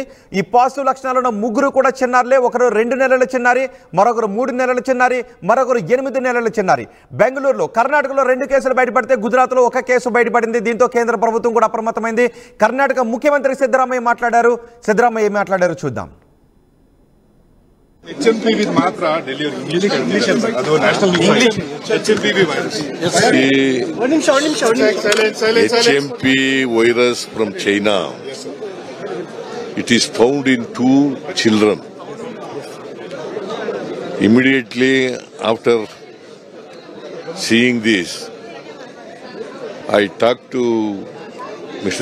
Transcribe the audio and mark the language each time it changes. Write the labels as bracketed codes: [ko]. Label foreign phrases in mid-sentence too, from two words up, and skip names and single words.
[te] ఈ పాజిటివ్ లక్షణాలు ఉన్న ముగ్గురు కూడా చిన్నారులే. ఒకరు 2 నెలల చిన్నారి, మరొకరు 3 నెలల చిన్నారి, మరొకరు 8 నెలల చిన్నారి. బెంగళూరులో, కర్ణాటకలో 2 కేసులు బయటపడితే గుజరాత్లో 1 కేసు బయటపడింది. దీంతో కేంద్ర ప్రభుత్వం కూడా అప్రమత్తమైంది. కర్ణాటక ముఖ్యమంత్రి సిద్ధరామయ్య మాట్లాడారు. సిద్ధరామయ్య ఏం మాట్లాడారు చూద్దాం. HMPV ಮಾತ್ರ ಡೆಲಿವರಿ ಇಂಗ್ಲಿಷ್ ಅದು ನ್ಯಾಷನಲ್ ಇಂಗ್ಲಿಷ್ HMPV ವೈರಸ್ [en] HMP virus from China. It is found in 2 children. Immediately after seeing this, I talked to Mr.